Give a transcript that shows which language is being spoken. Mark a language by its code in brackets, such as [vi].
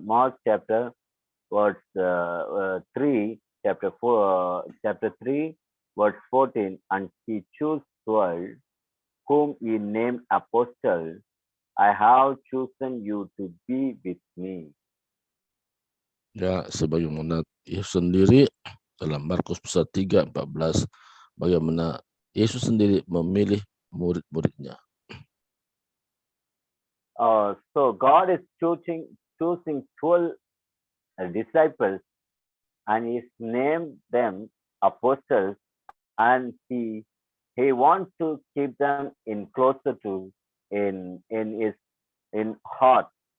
[en] Mark chapter verse 3, chapter 3, verse 14, and he chose 12, whom he named apostles. I have chosen you to be with me. [id] Ya, sebagaimana Yesus sendiri dalam Markus pasal 3:14, bagaimana Yesus sendiri memilih murid-muridnya. [en] So God is choosing 12 disciples and he's named them apostles, and he wants to keep them in closer to in his in heart.